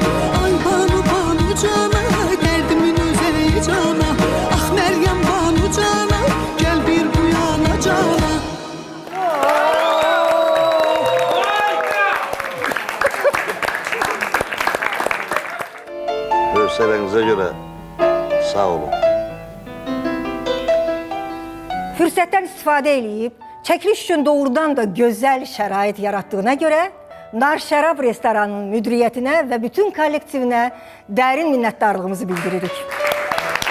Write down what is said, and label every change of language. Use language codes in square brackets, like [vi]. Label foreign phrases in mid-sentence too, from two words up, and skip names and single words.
[tr] Ay Banu Banu canım, derdimin özeyi canım. Ah Meryem Banu canım, gel bir bu yana canım. [az] Hövsələnize göre sağ olun. Fürsətdən istifadə eləyib, çəkiliş üçün doğrudan da gözəl şərait yaratdığına görə Nar Şərab restoranının müdiriyyətinə və bütün kollektivinə dərin minnətdarlığımızı bildiririk.